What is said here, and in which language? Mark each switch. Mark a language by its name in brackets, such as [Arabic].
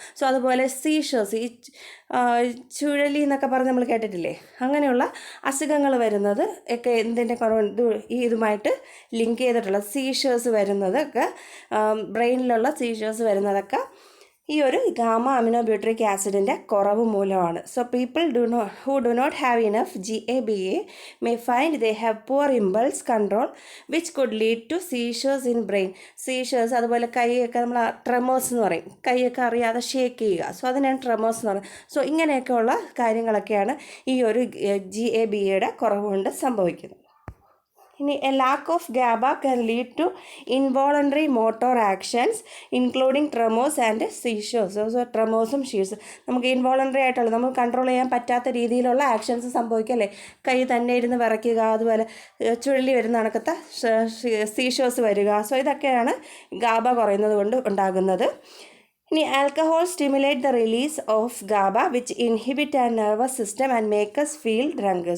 [Malayalam] So അതുപോലെ seizures, ഈ ചുഴലി എന്നൊക്കെ പറഞ്ഞ് നമ്മൾ കേട്ടിട്ടില്ലേ, അങ്ങനെയുള്ള അസുഖങ്ങൾ വരുന്നത് ഒക്കെ എന്തിൻ്റെ കുറവ് ഇതുമായിട്ട് ലിങ്ക് ചെയ്തിട്ടുള്ള സീഷേഴ്സ് വരുന്നതൊക്കെ, ബ്രെയിനിലുള്ള സീഷേഴ്സ് വരുന്നതൊക്കെ ഈ ഒരു ഗാമ അമിനോ ബ്യൂട്രിക് ആസിഡിൻ്റെ കുറവ് മൂലമാണ്. [English] So people who do not have enough GABA may find they have poor impulse control which could lead to seizures in brain. [Malayalam] Seizures, അതുപോലെ കൈയൊക്കെ നമ്മൾ ട്രെമേഴ്സ് എന്ന് പറയും, കൈയൊക്കെ അറിയാതെ ഷേക്ക് ചെയ്യുക. സോ അതിനാണ് ട്രെമേഴ്സ് എന്ന് പറയുന്നത്. സോ ഇങ്ങനെയൊക്കെയുള്ള കാര്യങ്ങളൊക്കെയാണ് ഈ ഒരു GABAയുടെ കുറവ് കൊണ്ട് സംഭവിക്കുന്നത്. ഇനി [English] A lack of GABA can lead to involuntary motor actions including tremors and seizures. [Malayalam] So ട്രെമോസും സീഷേഴ്സും നമുക്ക് ഇൻവോളണ്ടറി ആയിട്ടുള്ള, നമ്മൾ കൺട്രോൾ ചെയ്യാൻ പറ്റാത്ത രീതിയിലുള്ള ആക്ഷൻസ് സംഭവിക്കല്ലേ, കൈ തന്നെ ഇരുന്ന് വിറയ്ക്കുക, അതുപോലെ ചുഴലി വരുന്ന കണക്കത്തെ സീഷേഴ്സ് വരിക. സോ ഇതൊക്കെയാണ് GABA കുറയുന്നത് കൊണ്ട് ഉണ്ടാകുന്നത്. ഇനി [English] Alcohol stimulate the release of GABA which inhibit and nervous system and makes feel drunk.